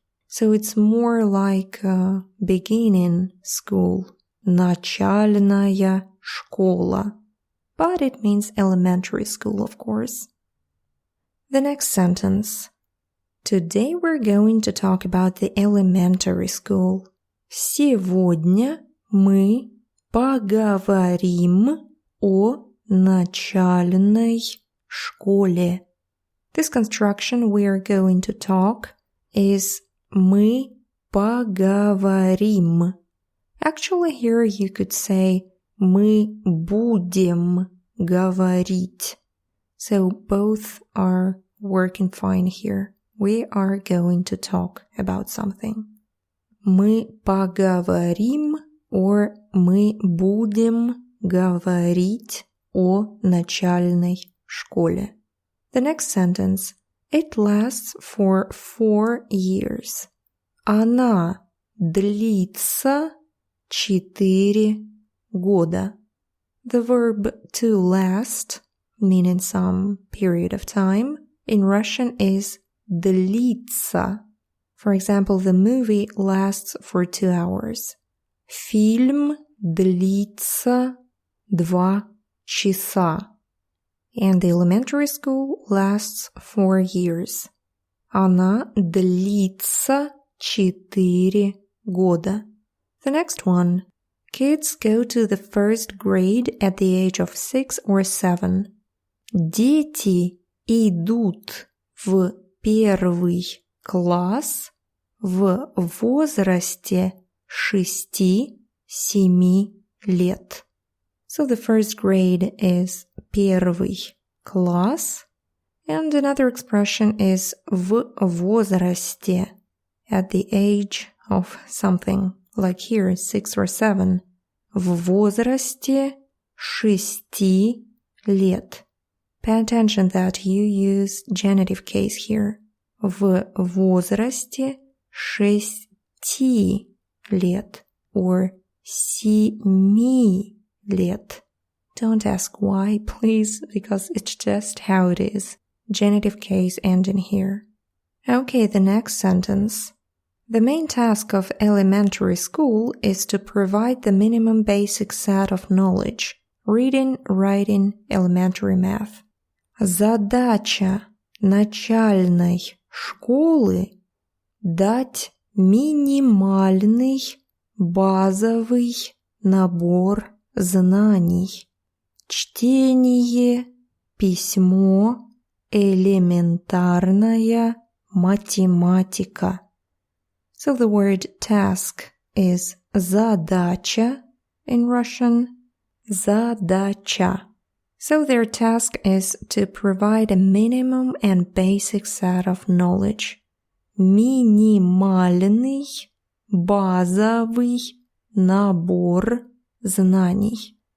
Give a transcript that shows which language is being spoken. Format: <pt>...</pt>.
<en>So it's more like beginning school,</en> <ru>начальная школа,</ru> <en>but it means elementary school, of course. The next sentence. Today we're going to talk about the elementary school.</en> <ru>Сегодня мы поговорим о начальной школе.</ru> <en>This construction we are going to talk is</en> <ru>мы поговорим.</ru> <en>Actually, here you could say</en> <ru>мы будем говорить.</ru> <en>So both are working fine here. We are going to talk about something.</en> <ru>Мы поговорим or мы будем говорить о начальной школе.</ru> <en>The next sentence. It lasts for 4 years.</en> <ru>Она длится 4 года.</ru> <en>The verb to last, meaning some period of time, in Russian is длится. For example, the movie lasts for 2 hours.</en> <ru>Фильм длится 2 часа.</ru> <en>And the elementary school lasts 4 years.</en> <ru>Она длится 4 года.</ru> <en>The next one. Kids go to the first grade at the age of 6 or 7.</en> <ru>Дети идут в первый класс в возрасте 6-7 лет.</ru> <en>So the first grade is</en> <ru>первый класс,</ru> <en>and another expression is</en> <ru>в возрасте,</ru> <en>at the age of something, like here 6 or 7.</en> <ru>В возрасте 6 лет.</ru> <en>Pay attention that you use genitive case here.</en> <ru>В возрасте 6 лет or 7 лет.</ru> <en>Don't ask why, please, because it's just how it is. Genitive case ending here. Okay, the next sentence. The main task of elementary school is to provide the minimum basic set of knowledge. Reading, writing, elementary math.</en> <ru>Задача начальной школы – дать минимальный базовый набор знаний. Чтение, письмо, элементарная математика.</ru> <en>So the word task is задача in Russian, задача. So their task is to provide a minimum and basic set of knowledge.</en> <ru>Минимальный базовый набор знаний.</ru>